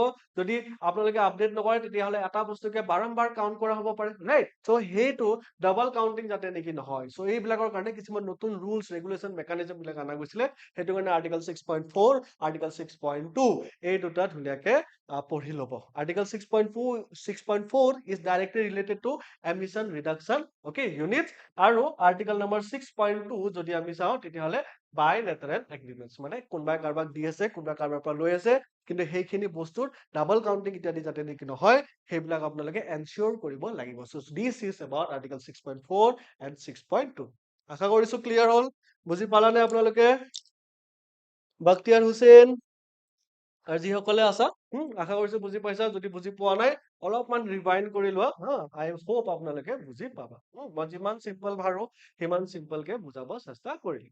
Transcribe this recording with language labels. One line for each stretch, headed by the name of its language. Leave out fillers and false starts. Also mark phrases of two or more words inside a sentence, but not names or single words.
Assamese: যদি আপোনালোকে আপডেট নকৰে তেতিয়াহ'লে এটা বস্তুকে বাৰম্বাৰ কাউন্ট কৰা হ'ব পাৰে, ৰাইট? চ' সেইটো
English: double counting
Assamese: যাতে নেকি নহয়, চ' এইবিলাকৰ কাৰণে কিছুমান নতুন
English: rules regulation mechanism
Assamese: বিলাক অনা গৈছিলে। সেইটো কাৰণে আৰ্টিকল 6.4 আৰ্টিকল 6.2 এই দুটা ধুনীয়াকে পঢ়ি ল'ব।
English: আৰ্টিকল 6.4 is directly related to emission reduction, okay, units,
Assamese: আৰু আৰ্টিকল নম্বৰ 6.2 যদি আমি চাওঁ তেতিয়াহ'লে
English: bilateral agreements,
Assamese: মানে কোনোবাই কাৰোবাক দি আছে, কোনোবাই কাৰোবাৰ পৰা লৈ আছে, কিন্তু সেইখিনি বস্তুৰ
English: double counting
Assamese: ইত্যাদি যাতে নেকি নহয় সেইবিলাক আপোনালোকে এনচিয়ৰ কৰিব লাগিব।
English: So this is about article 6.4 and 6.2.
Assamese: আশা কৰিছো ক্লিয়াৰ হ'ল, বুজি পালানে আপোনালোকে? বখতিয়াৰ হুছেইন আৰু যিসকলে আছা আশা কৰিছো বুজি পাইছা। যদি বুজি পোৱা নাই অলপমান ৰিভাইণ্ড কৰি লোৱা হা,
English: I hope
Assamese: আপোনালোকে বুজি পাবা। মই যিমান চিম্পল ভাৰো সিমান চিম্পল কে বুজাব চেষ্টা কৰিম।